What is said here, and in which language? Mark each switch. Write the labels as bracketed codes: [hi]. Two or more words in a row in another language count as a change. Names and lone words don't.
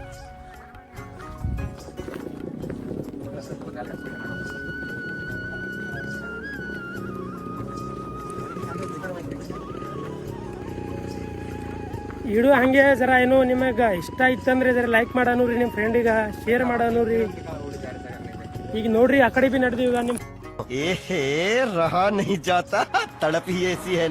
[kn] ವಿಡಿಯೋ ಹಂಗೆ ಜರ ಏನೋ ನಿಮಗೆ ಇಷ್ಟ ಇತ್ತಂದ್ರೆ ಜರ ಲೈಕ್ ಮಾಡೋರಿ, ನಿಮ್ಮ ಫ್ರೆಂಡಿಗೆ ಶೇರ್ ಮಾಡೋರಿ. ಈಗ ನೋಡ್ರಿ ಆ ಕಡೆ ಬಿ ನಡೆದೀವಿ ಈಗ ನಿಮ್ಮ [hi] रहा नहीं जाता तड़प ही ऐसी है ना.